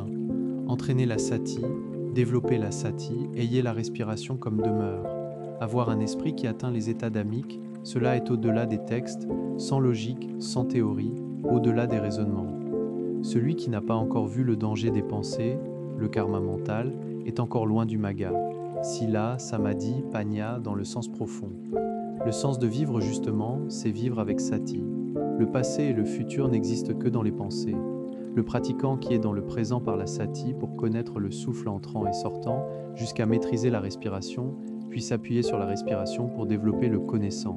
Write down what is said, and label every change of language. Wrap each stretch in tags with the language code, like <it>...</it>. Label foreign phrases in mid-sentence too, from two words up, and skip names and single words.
<fr>Entraîner la sati, développer la sati, ayez la respiration comme demeure. Avoir un esprit qui atteint les états d'amique, cela est au-delà des textes, sans logique, sans théorie, au-delà des raisonnements. Celui qui n'a pas encore vu le danger des pensées, le karma mental, est encore loin du maga.</fr> <pi>Sila, samadhi, panya</pi> <fr>dans le sens profond. Le sens de vivre justement, c'est vivre avec sati. Le passé et le futur n'existent que dans les pensées. Le pratiquant qui est dans le présent par la sati pour connaître le souffle entrant et sortant, jusqu'à maîtriser la respiration, puis s'appuyer sur la respiration pour développer le connaissant.</fr>